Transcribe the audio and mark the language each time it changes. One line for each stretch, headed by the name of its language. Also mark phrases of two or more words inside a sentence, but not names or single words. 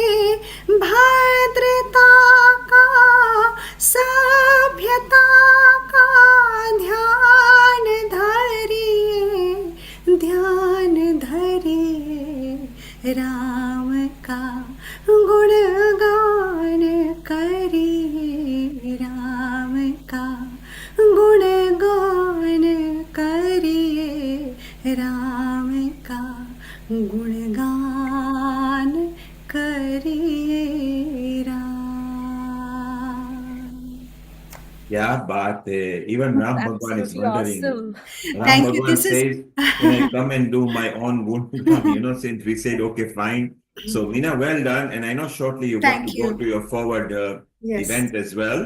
Hindi: भद्रता का, सभ्यता का ध्यान धरिए, ध्यान धरिए, राम का गुणगान करिए, राम का गुणगान करिए, राम का गुणगान करिए, राम।
English: Yeah, but even Ram Bhagwan is wondering. Awesome. Ram Thank you. Bhagwan This says, is can I come and do my own gungan? Since we said, okay, fine. So, Meena, well done. And I know shortly you got to go to your forward Yes. event as well.